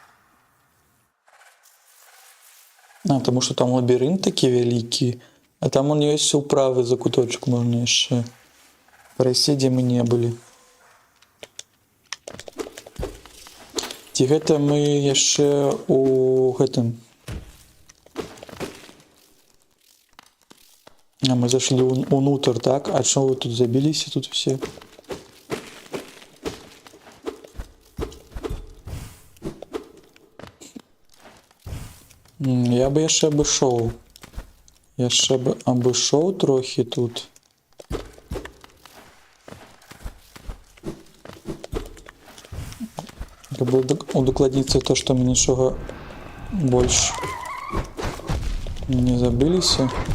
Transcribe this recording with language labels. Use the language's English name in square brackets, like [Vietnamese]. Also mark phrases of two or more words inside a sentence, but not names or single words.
[Belarusian] А, таму што там лабірынт такі вялікі, а там он ёсць у правы закуточак, можна яшчэ прайсці, дзе мы не былі. Ці гэта мы яшчэ у гэтым [Russian] А мы зашли внутрь, так? А что вы тут забились тут все? [Belarusian] Я бы яшчэ абышоў. Яшчэ бы абышоў трохі тут. Каб удакладніцца то, што мы нічога больш не забыліся.